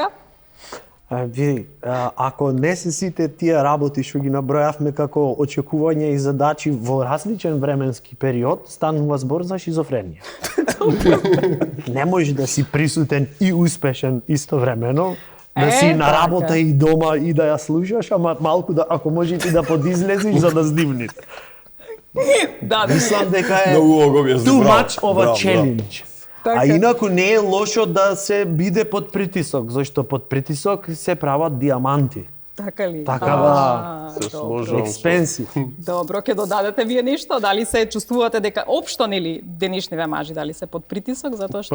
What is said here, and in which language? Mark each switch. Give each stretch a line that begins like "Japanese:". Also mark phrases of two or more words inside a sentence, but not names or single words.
Macedonian: Види, ако не се сите тие работи што ги набројавме како очекувања и задачи во различен временски период, станува збор за шизофренија. Не можеш да си присутен и успешен истовремено, да си на работа и дома и да ја слушаш, ама малку да, ако може ти да подизлезиш за да здивниш. Да, мислам дека е
English: too much of a challenge.
Macedonian: А инаку не е лошо да се биде под притисок, зашто под притисок се прават диаманти. Така ли? Така да, се сложам. Експенсив. Добро, ќе додадете вие нешто? Дали се чувствувате дека општо нели денешниве мажи дали се под притисок затоа што